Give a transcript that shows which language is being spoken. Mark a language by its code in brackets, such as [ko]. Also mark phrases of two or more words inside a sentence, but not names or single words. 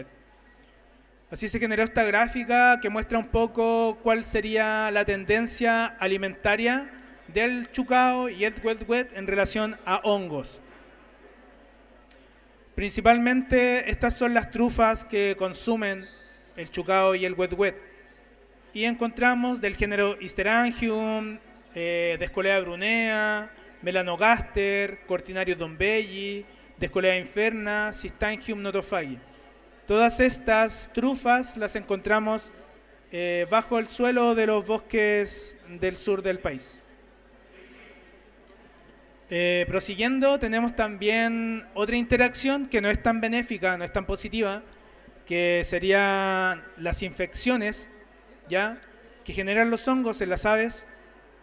[es] Así se generó esta gráfica que muestra un poco cuál sería la tendencia alimentaria del chucao y el wet-wet en relación a hongos. Principalmente estas son las trufas que consumen el chucao y el wet-wet. Y encontramos del género Hysterangium, Descolea brunea, Melanogaster, Cortinarius dombelli, Descolea inferna, Cistangium notofagi. Todas estas trufas las encontramos bajo el suelo de los bosques del sur del país. Prosiguiendo, tenemos también otra interacción que no es tan benéfica, no es tan positiva, que serían las infecciones, ¿ya?, que generan los hongos en las aves.